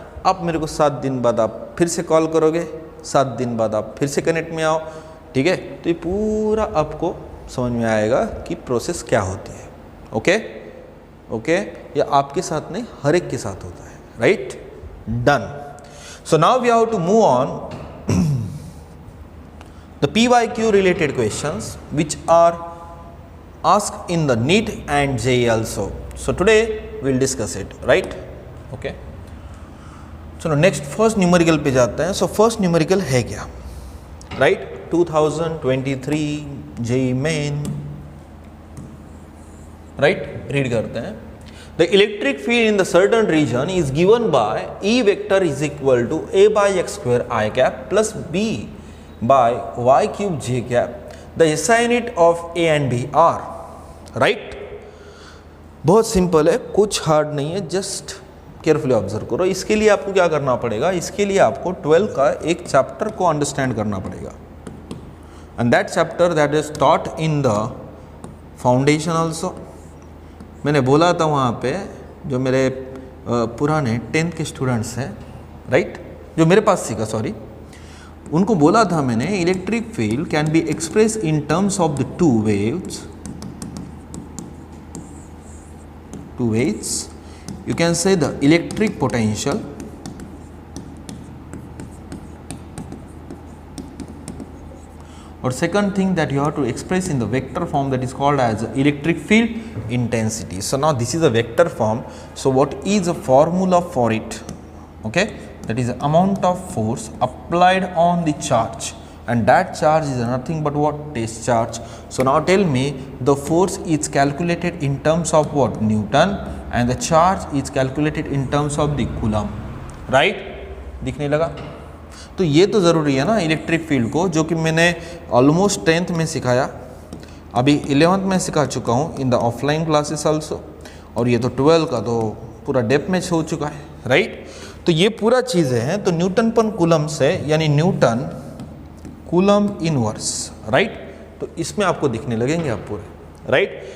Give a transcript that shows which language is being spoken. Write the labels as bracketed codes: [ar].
[hi] अब मेरे को 7 दिन बाद आप फिर से कॉल करोगे, 7 दिन बाद आप फिर से कनेक्ट में आओ, ठीक है। तो ये पूरा आपको समझ में आएगा कि प्रोसेस क्या होती है, ओके ओके। ये आपके साथ नहीं, हर एक के साथ होता है, right, done. [en] So now we have to move on the PYQ related questions which are asked in the NEET and JEE also. So today we'll discuss it, right, okay. [hi] चलो नेक्स्ट फर्स्ट न्यूमेरिकल पे जाते हैं। So first numerical है क्या, right, 2023 JEE main, right, read करते हैं। [en] The electric field in the certain region is given by E vector is equal to A by x square I cap plus B by y cube j cap. The SI unit of A and B are, right। [hi] बहुत simple है, कुछ hard नहीं है, just carefully observe करो। इसके लिए आपको क्या करना पड़ेगा, इसके लिए आपको 12 का एक चैप्टर को अंडरस्टैंड करना पड़ेगा, [en] And that chapter that is taught in the foundation also. [hi] मैंने बोला था वहाँ पे जो मेरे पुराने 10th के स्टूडेंट्स हैं, राइट, जो मेरे पास सीखा, सॉरी, उनको बोला था मैंने, [en] Electric field can be express in terms of the two waves, you can say the electric potential or second thing that you have to express in the vector form that is called as electric field intensity. So now this is a vector form, so what is a formula for it, okay, that is the amount of force applied on the charge, and that charge is nothing but what, test charge. So now tell me, the force is calculated in terms of what, Newton, and the charge is calculated in terms of the coulomb, right, दिखने लगा। [hi] तो ये तो ज़रूरी है ना electric field को, जो कि मैंने ऑलमोस्ट 10th में सिखाया, अभी 11th में सिखा चुका हूँ [en] in the offline classes also, [hi] और ये तो 12 का तो पूरा डेप्थ में हो चुका है, राइट। तो ये पूरा चीज़ें हैं, तो न्यूटन पर कूलम से, यानी न्यूटन कूलम इनवर्स, राइट, तो इसमें आपको दिखने लगेंगे आप पूरे, राइट।